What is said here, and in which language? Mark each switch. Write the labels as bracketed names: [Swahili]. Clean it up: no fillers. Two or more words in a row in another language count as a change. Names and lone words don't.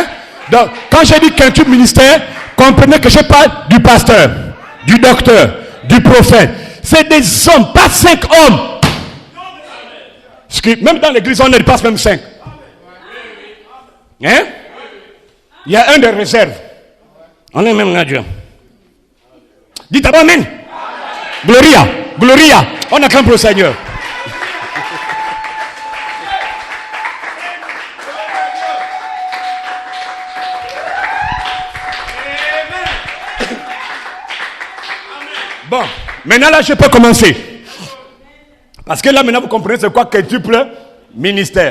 [French] Donc, quand j'ai dit quintuple ministère, comprenez que je parle du pasteur, du docteur, du prophète. C'est des hommes, pas 5 hommes. Même dans l'église, on ne dépasse même 5. Hein? Il y a un de réserve. On est même à Dieu. Dites Amen. [Latin] Gloria. Gloria. [French] On acclame pour le Seigneur. Bon, maintenant là, je peux commencer. Parce que là, maintenant, vous comprenez c'est quoi quintuple ministère.